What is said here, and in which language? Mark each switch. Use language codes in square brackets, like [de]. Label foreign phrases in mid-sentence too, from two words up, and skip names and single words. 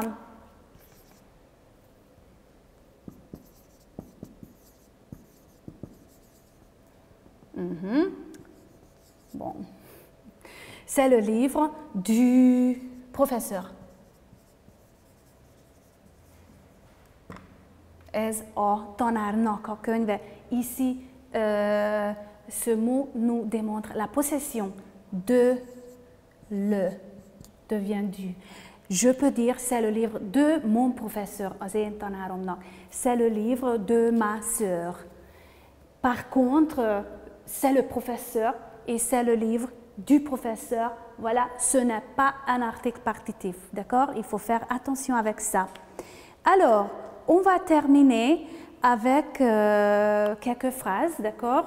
[fr] bon, c'est le livre du professeur. [hu] Ez a tanárnak a könyve. [fr] Ici, ce mot nous démontre la possession de le devient du. Je peux dire c'est le livre de mon professeur, [hu] az én tanáromnak. [fr] C'est le livre de ma sœur. Par contre, c'est le professeur et c'est le livre du professeur. Voilà, ce n'est pas un article partitif, d'accord? Il faut faire attention avec ça. Alors, on va terminer avec quelques phrases, d'accord?